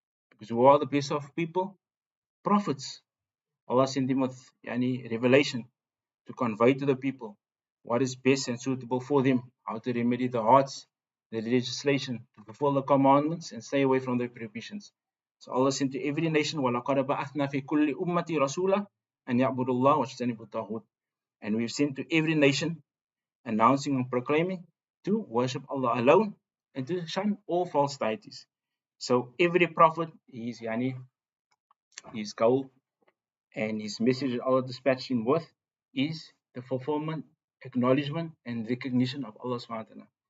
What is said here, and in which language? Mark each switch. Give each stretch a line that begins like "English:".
English: Because who are the best of people? Prophets. Allah sent them with revelation to convey to the people what is best and suitable for them, how to remedy the hearts, the legislation, to fulfill the commandments and stay away from the prohibitions. So Allah sent to every nation,
Arabic: وَلَقَدْ بَعَثْنَا فِي كُلِّ أُمَّةِ رَسُولًا أَنْ يَعْبُدُوا اللَّهَ وَاجْتَنِبُوا الطَّاغُوتَ.
English: And we've sent to every nation announcing and proclaiming to worship Allah alone and to shun all false deities. So every prophet, his goal and his message that Allah dispatched him with is the fulfillment, acknowledgement, and recognition of Allah subhanahu wa ta'ala.